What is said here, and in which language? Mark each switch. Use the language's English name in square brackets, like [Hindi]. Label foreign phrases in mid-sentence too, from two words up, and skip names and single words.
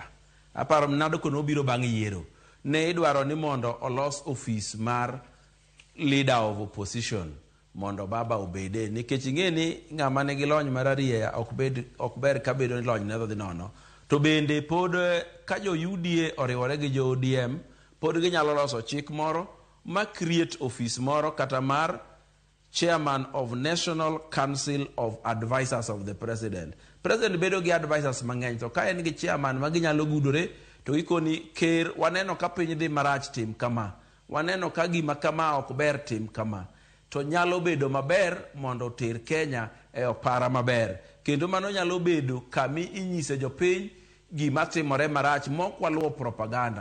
[Luo (Kenya and Tanzania)] Aparo NADCO nobiro bang' yiero. Ne idwaro ni mondo olos office mar [English] leader of opposition [Luo (Kenya and Tanzania)] mondo baba obede. Nikech ing'e ni ng'ama nigi lony mar arieya ok ber ka bedo ni lony ne dhi nono. To bende pod ka jo UDA oriwore gi jo ODM, pod ginyalo loso chik moro ma [English] create office [Luo (Kenya and Tanzania)] moro kata mar [English] Chairman of National Council of Advisors of the President. [Luo (Kenya and Tanzania)] President bedo gi advisors mang'eny, to ka en gi chairman ma ginyalo gudore to ikoni ker waneno ka piny dhi marach tim kama, waneno ka gima kama ok ber tim kama, to nyalo bedo maber mondo ter Kenya e opara maber. Kendo mano nyalo bedo kami inyise jopiny gima timore marach mok waluwo propaganda.